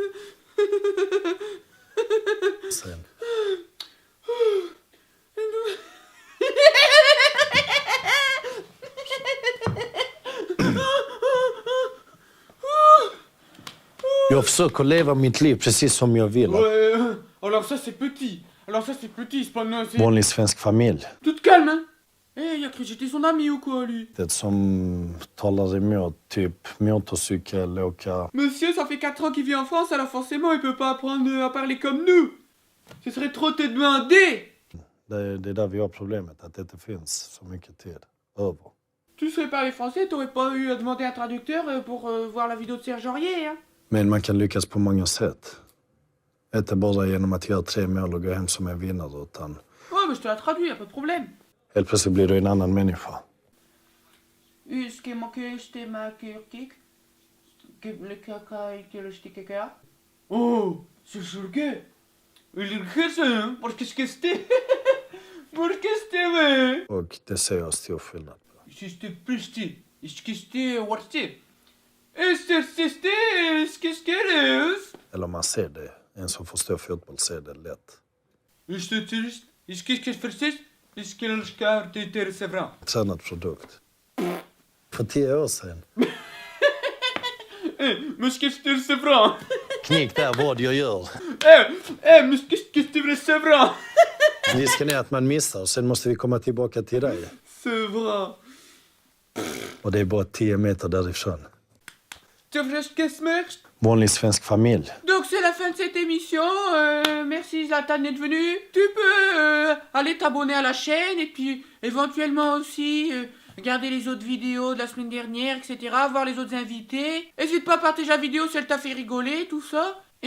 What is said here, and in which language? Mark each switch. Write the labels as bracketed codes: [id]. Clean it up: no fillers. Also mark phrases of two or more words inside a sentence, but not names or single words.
[sv] Sen. Jag försöker leva mitt liv precis som jag vill. [fr] Ouais, alors ça c'est petit, c'est pas... Non, c'est... [sv] Vanlig svensk familj. [fr] Tout calme, hein. Il a cru que j'étais son ami ou quoi, lui? [sv] Det som talar emot typ motorcykel, åka... [fr] Monsieur, ça fait 4 ans qu'il vit en France, alors forcément il peut pas apprendre à parler comme nous. Ce serait trop te demander. [sv] Det är där vi har problemet, att det inte finns så mycket tid över. [fr] Tu serais parlé français, t'aurais pas eu à demander un traducteur pour voir la vidéo de Serge Aurier, hein? [sv] Men man kan lyckas på många sätt. Inte bara genom att göra 3 mål och gå hem som en vinnare, utan... [fr] Ouais, mais je te la traduis, y'a pas de problème. [sv] Helt plötsligt blir du en annan människa. [fr] Oh, c'est chouquet. Il est ça, hein? Parce que c'était... Parce que c'était... [sv] Och det ser jag stor skillnad på. [fr] C'était plus... C'était... [en] What's it? [fr] C'était... [sv] Eller man ser det. En som förstår fotboll ser det lätt. Tränad produkt. För 10 år sedan. [fr] Mais qu'est-ce que c'est vrai? [sv] Knick där vad jag gör. [fr] Mais qu'est-ce que c'est vrai? [sv] Risken är att man missar, sen måste vi komma tillbaka till dig. [fr] C'est vrai. [sv] Och det är bara 10 meter därifrån. [fr] Donc c'est c'est la fin de cette émission. Merci Zlatan d'être venu. Tu peux aller t'abonner à la chaîne et puis éventuellement aussi regarder les autres vidéos de la semaine dernière, etc. Voir les autres invités. N'hésite pas à partager la vidéo si elle t'a fait rigoler, tout ça.